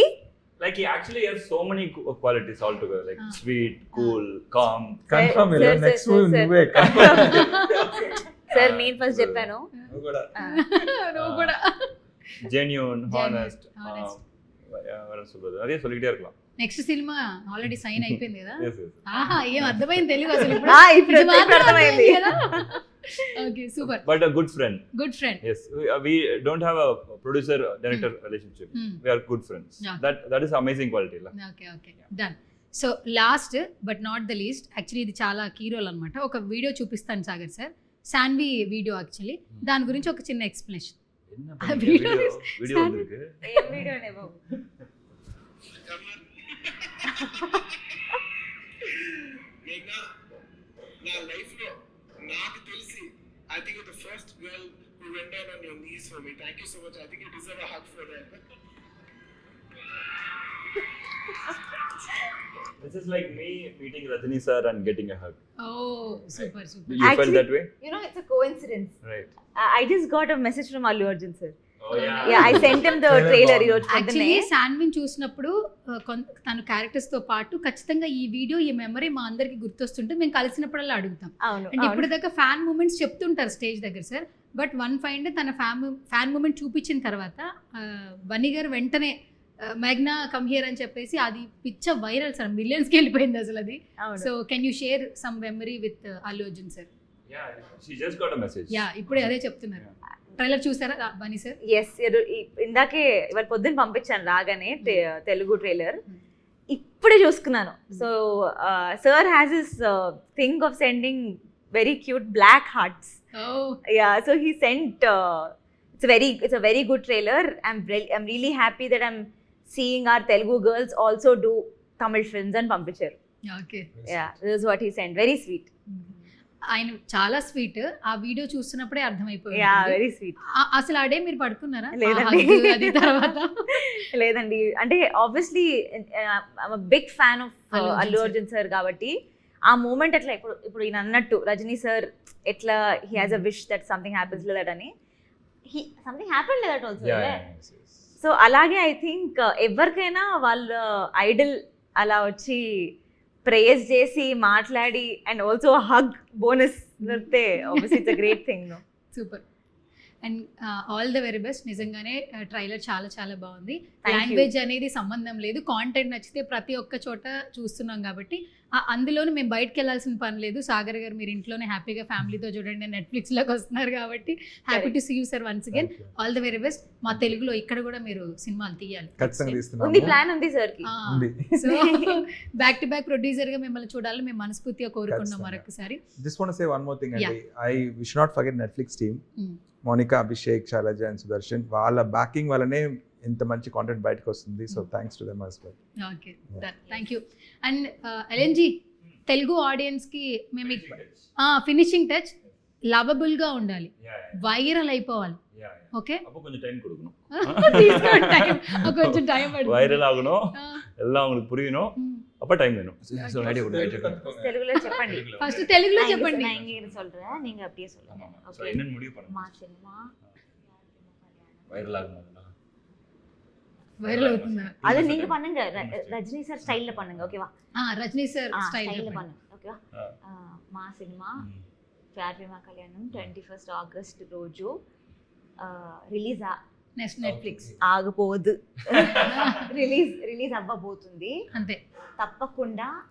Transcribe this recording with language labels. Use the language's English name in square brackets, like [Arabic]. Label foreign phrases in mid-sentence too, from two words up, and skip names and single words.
[English] like he actually has so many qualities all together, like sweet, cool, calm. [Telugu] కన్ఫర్మ్ ಇಲ್ಲ, నెక్స్ట్ నువ్వే సార్ నేను ఫస్ట్ చెప్పాను. నువ్వు కూడా [English] genuine, honest. [Tamil] అదే சொல்லிட்டே இருக்கலாம். [Telugu] నెక్స్ట్ సినిమా ఆల్రెడీ సైన్ అయిపోయింది కదా? [English] Yes. [Telugu] ఆహా, ఏం అర్థమైంది తెలుగు అసలు? ఇప్పుడు అర్థమైంది కదా? ఓకే, సూపర్. [English] But a good friend. Yes, we don't have a producer director relationship. We are good friends. That is amazing quality la. Okay, done. [Telugu] సో [English] last but not the least, [Telugu] యాక్చువల్లీ ఇది చాలా [English] key role [Telugu] అనమాట. ఒక వీడియో చూపిస్తాను సాగర్ సార్, సాన్వి వీడియో. యాక్చువల్లీ దాని గురించి ఒక చిన్న ఎక్స్ప్లెనేషన్. [Tamil] వీడియో వந்திருக்கு. [Telugu] ఏం వీడియోనే బాబు? నా లైఫ్ లో నాకు తెలిసి [English] I think you're the first girl who went down on your knees for me. Thank you so much. I think you deserve a hug for that. This is like me meeting Rajini sir and getting a hug. Oh, super. You Actually, felt that way? You know, it's a coincidence. Right. I just got a message from Allu Arjun sir. Oh yeah. Yeah, I sent him the trailer [Telugu] ఈ రోజు యాక్చువల్లీ పొద్దున్నే. శాన్విన్ చూసినప్పుడు తన క్యారెక్టర్స్ తో పాటు ఖచ్చితంగా ఈ వీడియో, ఈ మెమరీ మా అందరికి గుర్తొస్తుంటే మేము కలిసినప్పుడల్లా అడుగుతాం. అంటే ఇప్పుడు దాకా [English] fan moments [Telugu] చెప్తుంటారు స్టేజ్ దగ్గర సార్, బట్ [English] one find tana fan moment [Telugu] చూపించిన తర్వాత బన్నీ గారు వెంటనే మేఘ్నా [English] come here [Telugu] అని చెప్పేసి అది పిచ్చ వైరల్ సార్, మిలియన్స్కి వెళ్ళిపోయింది అసలు అది. [English] so can you share some memory with Allu Arjun sir? Yeah, she just got a message. [Telugu] యా, ఇప్పుడే అదే చెప్తున్నారు. ట్రైలర్ చూసారా బన్నీ సార్? ఎస్, ఇందాకే ఇవాళ పొద్దున్న పంపించాను రాగానే తెలుగు ట్రైలర్, ఇప్పుడే చూసుకున్నాను. [English] so sir has this thing of sending very cute black hearts. ya, so he sent, it's a very good trailer. I'm really happy that I'm seeing our Telugu girls also do Tamil films and పంపించారు. [Telugu] ఓకే. [English] Yeah, this is what he sent. Very sweet. [Telugu] ఆయన చాలా స్వీట్. ఆ వీడియో చూస్తున్నప్పుడే అర్థమైపోయింది. [English] ya very sweet. [Telugu] అసలు ఆ డే మీరు పడుకున్నారా? లేదండి. ఆ hug అది తర్వాత లేదండి, అంటే [English] obviously big fan of అల్లు అర్జున్ అల్లు sir. [Telugu] అర్జున్ సార్ కాబట్టి ఆ మూమెంట్ అట్లా ఇప్పుడు ఈయన అన్నట్టు రజనీ సార్ ఎట్లా [English] he has a wish that something happens that [Telugu] అని [English] something happen that also. [Telugu] సో అలాగే [English] I think [Telugu] ఎవరికైనా వాళ్ళ ఐడల్ అలా వచ్చి ప్రేయర్స్ చేసి మాట్లాడి [English] and also hug bonus [Telugu] దొరికితే [English] obviously it's a great thing. [Telugu] నో సూపర్. [English] and all the very best. [Telugu] నిజంగానే ట్రైలర్ చాలా చాలా బాగుంది. [English] you. [Telugu] లాంగ్వేజ్ అనేది సంబంధం లేదు, కాంటెంట్ నచ్చితే ప్రతి ఒక్క చోట చూస్తున్నాం కాబట్టి అందులోనూ మేము బయటకు వెళ్ళాల్సిన పని లేదు. సాగర్ గారు మీరు ఇంట్లోనే హ్యాపీగా ఫ్యామిలీతో చూడండి, నెట్ఫ్లిక్స్లోకి వస్తున్నారు కాబట్టి [English] happy to see you sir once again. all the very best. [Telugu] మా తెలుగులో ఇక్కడ కూడా మీరు సినిమాలు తీయాలి. ఖచ్చితంగా ఉంది, తీస్తున్నాము. ప్లాన్ ఉంది సార్ కి. ఉంది. సో [English] back to back [Telugu] ప్రొడ్యూసర్గా మిమ్మల్ని చూడాలని మేము మనస్ఫూర్తిగా కోరుకున్నాం ఖచ్చితంగా. మరొకసారి. [English] Just want to say one more thing అండి. We should not forget Netflix team. [Telugu] మోనికా, అభిషేక్, శైలజ అండ్ సుదర్శన్, వాళ్ళ బ్యాకింగ్ వల్లనే ఇంత మంచి కాంటెంట్ బయటకు వస్తుంది. [English] so thanks to them as well. okay, thank you. [Telugu] అండ్ ఎల్ఎన్జీ తెలుగు ఆడియన్స్కి మేము [English] finishing touch [Telugu] లవబుల్గా ఉండాలి, వైరల్ అయిపోవాలి. ఓకే, [Tamil] அப்போ கொஞ்சம் டைம் கொடுக்கணும். [Telugu] కొంచెం టైం [Tamil] வைரல் ஆகணும், எல்லாம் அவங்களுக்கு புரியணும், அப்போ டைம் வேணும். ஸோ ஐடியா கொடுங்க. [Telugu] తెలుగులో చెప్పండి. ఫస్ట్ తెలుగులో చెప్పండి. [Tamil] நான் இங்க சொல்றேன், நீங்க அப்படியே சொல்லுங்க. ஸோ என்னன்னு முடிவு பண்ணுங்க. [Telugu] మా సినిమా [Tamil] வைரல் ஆகணும். [Telugu] వైరల్ అవుతుందా? [Tamil] அது நீங்க பண்ணுங்க, ரஜினி சார் ஸ்டைல்ல பண்ணுங்க. ஓகேவா? [Telugu] రజనీ సార్ స్టైల్ స్టైల్ [Tamil] பண்ணுங்க. ఓకేవా? [Telugu] మా సినిమా ప్యార్ ప్రేమ కళ్యాణం 21 ఆగస్ట్ రోజు రిలీజ్ నెట్ఫ్లిక్స్ ఆగపోదు, రిలీజ్ అవ్వబోతుంది. అంతే, తప్పకుండా